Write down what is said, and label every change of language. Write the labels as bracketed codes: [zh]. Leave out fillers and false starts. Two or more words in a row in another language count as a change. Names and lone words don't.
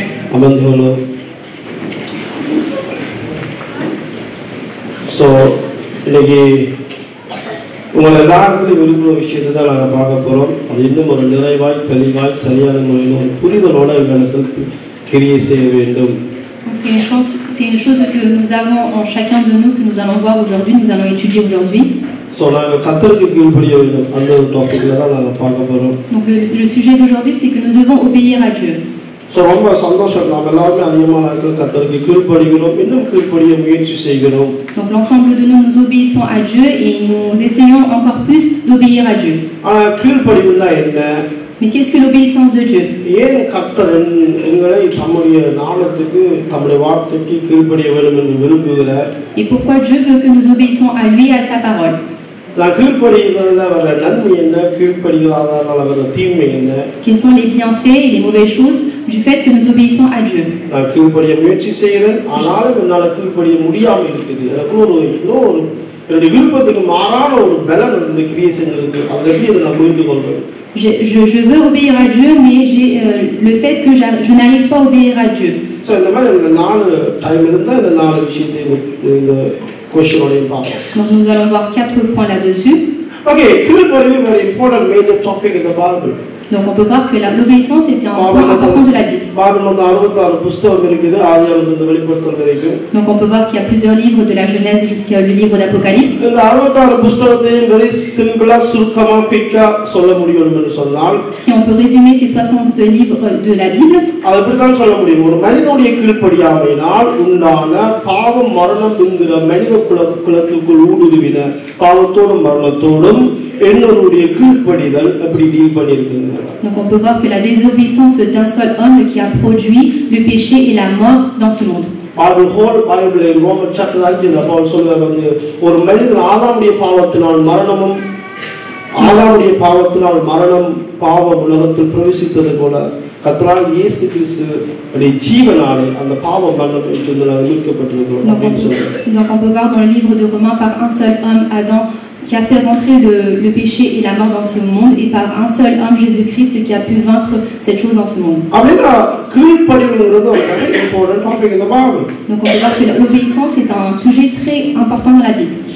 [ta] அமர்ந்துள்ளோம். இன்னைக்கு உங்களை எல்லாருக்கும் விரும்புகிற விஷயத்தை தான் நாங்கள் பார்க்க போகிறோம். அது இன்னும் ஒரு நிறைவாய், தெளிவாய், சரியான முறையில் ஒரு புரிதலோட எங்களுக்கு கிரியை செய்ய வேண்டும். [fr] C'est une chose que nous avons en chacun de nous, que nous allons voir aujourd'hui, nous allons étudier aujourd'hui. [ta] நாங்கள் கர்த்தருக்கு கீழ்ப்படிய வேண்டும். அந்த ஒரு டாப்பிக்கில் தான் நாங்கள் பார்க்க போகிறோம். [fr] Donc le sujet d'aujourd'hui, c'est que nous devons obéir à Dieu. [ta] ரொம்ப சந்தோஷம். நாம் எல்லாருமே அதிகமான கர்த்தருக்கு கீழ்ப்படுகிறோம், இன்னும் கீழ்ப்படிய முயற்சி செய்கிறோம். [fr] Donc l'ensemble de nous obéissons à Dieu et nous essayons encore plus d'obéir à Dieu. [ta] ஆனால் கீழ்ப்படிவுன்னா என்ன? [fr] Mais qu'est-ce que l'obéissance de Dieu? [ta] ஏன் கர்த்தர் எங்களை தம்முடைய நாமத்துக்கு, தம்முடைய வார்த்தைக்கு கீழ்ப்படிய வேண்டும் என்று விரும்புகிறார்? [fr] Et pourquoi Dieu veut que nous obéissions à lui et à sa parole? [ta] நான் கீழ்ப்படிகிறதுல வர நன்மை என்ன, கீழ்ப்படிகளாதனால வர தீமை என்ன? [fr] Quels sont les bienfaits et les mauvaises choses du fait que nous obéissons à Dieu? [ta] நான் கீழ்ப்படிய முயற்சி செய்கிறேன், ஆனாலும் என்னால் கீழ்ப்படிய முடியாமல் இருக்குது. எனக்கு ஒரு என்னுடைய விருப்பத்துக்கு மாறான ஒரு பலன் இந்த கிரியேஷன் இருக்கு. அதை எப்படி நான் புரிந்து கொள்வது? [fr] Je veux obéir à Dieu, mais j'ai le fait que je n'arrive pas à obéir à Dieu. [ta] இந்த மாதிரி இந்த 4 டைம் இருந்தால் இந்த 4 விஷயத்தை இந்த கொஸ்டினோடையும் பார்ப்போம். [fr] Donc nous allons voir 4 points là-dessus. [en] Okay, கீழ்ப்படிவு very important major topic in the Bible. [fr] Donc on peut voir que l'obéissance était un point important de la Bible. Donc on peut voir qu'il y a plusieurs livres de la Genèse jusqu'à le livre d'Apocalypse. Si on peut résumer ces 60 livres de la Bible, donc on peut voir que la désobéissance d'un seul homme qui a produit le péché et la mort dans ce monde. [ta] ஒரு மனிதன் ஆதாமுடைய பாவத்தினால் மரணம் பாவம் உலகத்தில் பிரவேசித்தது போல கர்த்தராகிய இயேசு கிறிஸ்துவின் ஜீவனாலே அந்த பாவம் மரணத்திலிருந்து நாம் மீட்கப்பட்டிருக்கிறோம். [fr] Donc on peut voir dans le livre de Romains, par un seul homme, Adam, qui a fait rentrer le péché et la mort dans ce monde, et par un seul homme, Jésus-Christ, qui a pu vaincre cette chose dans ce monde. Donc on peut voir que l'obéissance est un sujet très important dans la Bible.